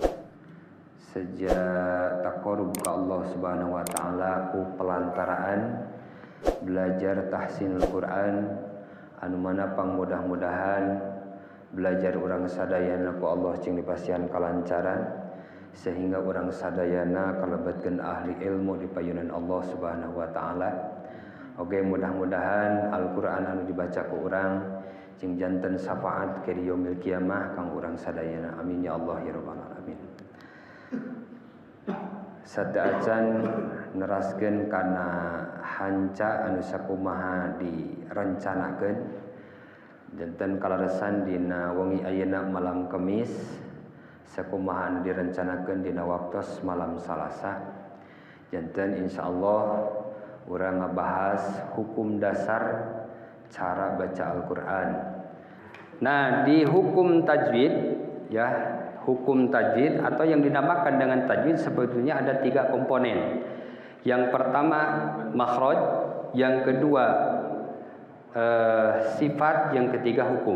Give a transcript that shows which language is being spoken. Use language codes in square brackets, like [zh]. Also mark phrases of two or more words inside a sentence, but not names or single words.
[su] sejak taqarrub ka [ar] الله سبحانه وتعالى [su] ku pelantaraan belajar [ar] تحسين القرآن [su] anu mana pang mudah-mudahan belajar urang sadayana ku Allah cing dipasihan kalancaran sehingga urang sadayana kalebetkeun ahli ilmu di payunan [ar] الله سبحانه وتعالى. [su] Oke, mudah-mudahan Al-Qur'an anu dibaca ku urang cing janten syafaat ke di [ar] يوم القيامة [su] kang urang sadayana. [ar] آمين يا الله يا رب العالمين. [su] Sadaacan neraskeun kana hanca anu sakumaha direncanakeun janten kalaresan dina wengi ayeuna malam Kamis sakumaha anu direncanakeun dina waktos malam Salasa janten insyaallah urang ngabahas hukum dasar cara baca Al-Qur'an. [id] Nah, di hukum tajwid ya, hukum tajwid atau yang dinamakan dengan tajwid sebetulnya ada 3 komponen. Yang pertama makhraj, yang kedua sifat, yang ketiga hukum.